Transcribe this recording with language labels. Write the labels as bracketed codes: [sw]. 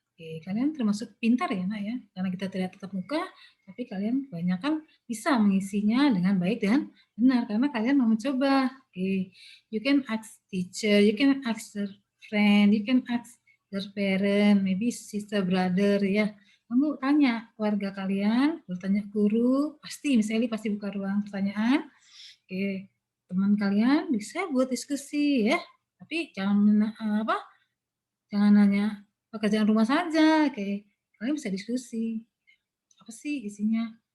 [id] Oke, kalian termasuk pintar ya nak ya, karena kita tidak tatap muka, tapi kalian kebanyakan bisa mengisinya dengan baik dan benar karena kalian mau mencoba. [en] Oke, you can ask teacher, you can ask your friend, you can ask your parent, maybe sister, brother ya. [id] Kamu tanya keluarga kalian, bertanya guru, pasti misalnya pasti buka ruang pertanyaan. Oke, teman kalian bisa buat diskusi ya, tapi jangan jangan nanya pekerjaan rumah saja. Oke, kalian bisa diskusi. Apa sih isinya?